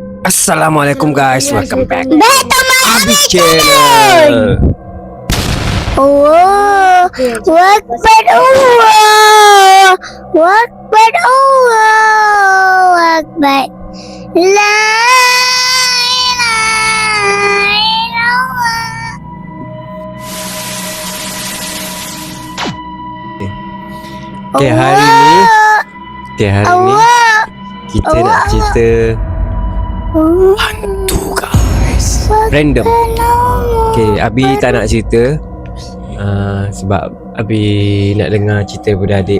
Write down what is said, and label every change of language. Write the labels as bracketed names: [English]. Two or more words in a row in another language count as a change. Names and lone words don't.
[English] Assalamualaikum guys, welcome back Abis channel. channel. [Arabic] Allah Akbar, Allah Akbar, Allah Akbar. La ilaha illallah. [Malay] Okay, hari ni kita nak cerita hantu guys. Random. Okay, Abi tak nak cerita sebab Abi nak dengar cerita daripada adik.